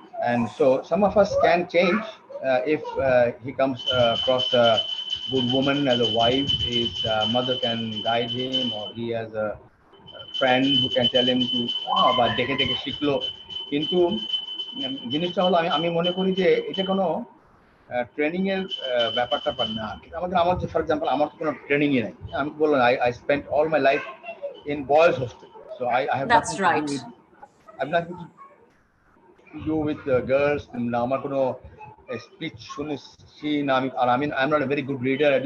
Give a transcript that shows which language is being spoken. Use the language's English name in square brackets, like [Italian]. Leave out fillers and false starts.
[English] And so some of us can change if he comes across a good woman as a wife, his mother can guide him, or he has a friend who can tell him to [Bangla] বা দেখে দেখে শিখলো। কিন্তু জিনিসটা হলো আমি মনে করি যে এটা কোনো ট্রেনিং এর ব্যাপারটা না। আমার যে ফর এক্সাম্পল আমার কোনো ট্রেনিংই নাই, আমি বললাম [English] I spent all my life in boys hostel, so I have That's right. I've nothing to do with girls. [Bangla] না আমার কোনো স্পিচ শুনেছি না আমি, আর [English] I'm not a very good reader.